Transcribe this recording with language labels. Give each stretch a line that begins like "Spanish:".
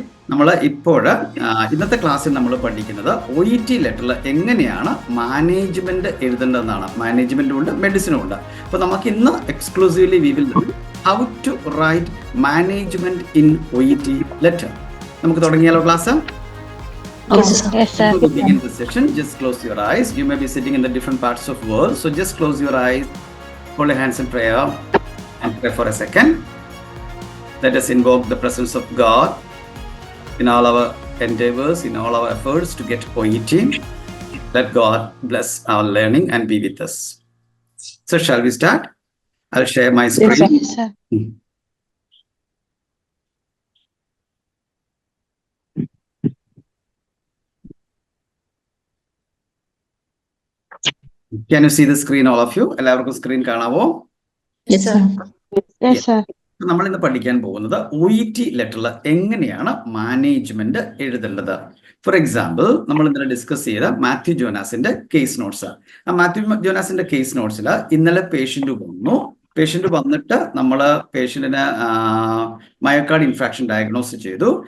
Malayalam: നമ്മൾ ഇപ്പോൾ ഇന്നത്തെ ക്ലാസ്സിൽ നമ്മൾ പഠിക്കുന്നത് OET ലെറ്ററിൽ എങ്ങനെയാണ് മാനേജ്മെന്റ് എഴുതേണ്ടതെന്നാണ്. മാനേജ്മെന്റും ഉണ്ട്, മെഡിസിനും ഉണ്ട്. അപ്പോൾ നമുക്ക് ഇന്ന്
English: Exclusively we will how to write management in OET letter.
Malayalam: നമുക്ക് തുടങ്ങിയാലോ class?
English: Yes, sir. To begin the session, just close your eyes. You may be sitting in the different parts of the world, so just close your eyes, hold your hands in prayer, and pray for a second. Let us invoke the presence of God in all our endeavors, in all our efforts to get OET. Let God bless our learning and be with us. So shall we start? I'll share my screen. Yes, sir. Can you see the screen, all of you?
Malayalam: എല്ലാവർക്കും screen കാണാവോ?
English: Yes, sir. Yes, sir.
Malayalam: നമ്മൾ ഇന്ന് പഠിക്കാൻ പോകുന്നത് OET ലെറ്ററിൽ എങ്ങനെയാണ് management എഴുതേണ്ടത്. For example, നമ്മൾ ഇന്നലെ discuss ചെയ്ത മാത്യു ജോനാസിന്റെ കേസ് നോട്ട്സ്. ആ മാത്യു ജോനാസിന്റെ കേസ് നോട്ട്സിൽ ഇന്നലെ പേഷ്യന്റ് വന്നിട്ട് നമ്മൾ പേഷ്യന്റിന് മയോകാർഡ് ഇൻഫാക്ഷൻ ഡയഗ്നോസ് ചെയ്തു.